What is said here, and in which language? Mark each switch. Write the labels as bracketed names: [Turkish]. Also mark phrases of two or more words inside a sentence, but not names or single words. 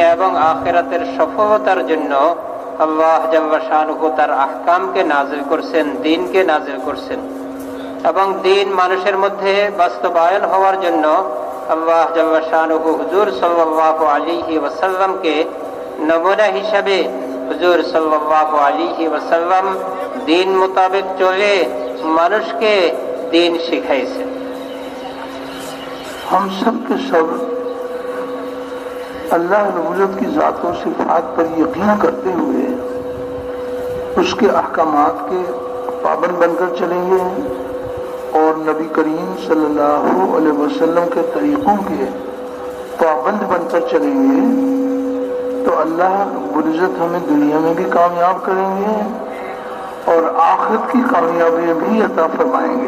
[Bangla] এবং আখিরাতের সফলতার জন্য আল্লাহ [Arabic] جل شانه [Bangla] তার আহকামকে নাজিল করছেন, দ্বীনকে নাজিল করছেন, এবং দ্বীন মানুষের মধ্যে বাস্তবায়ন হওয়ার জন্য আল্লাহ [Arabic] جل شانه [Bangla] হুজুর সাল্লাল্লাহু আলাইহি ওয়াসাল্লামকে নমুনা হিসাবে হুজুর [Arabic] صلى الله عليه وسلم [Bangla] দ্বীন মোতাবেক চলে মানুষকে দ্বীন শিখাইছেন। [Urdu] ہم سب کے سب اللہ [Arabic] رب العزت [Urdu] کی ذات و صفات پر یقین کرتے ہوئے اس کے احکامات کے پابند بن کر چلیں گے، اور نبی کریم [Arabic] صلی اللہ علیہ وسلم [Urdu] کے طریقوں کے پابند بن کر چلیں گے تو اللہ [Arabic] رب العزت [Urdu] ہمیں دنیا میں بھی کامیاب کریں گے اور آخرت کی کامیابی بھی عطا فرمائیں گے۔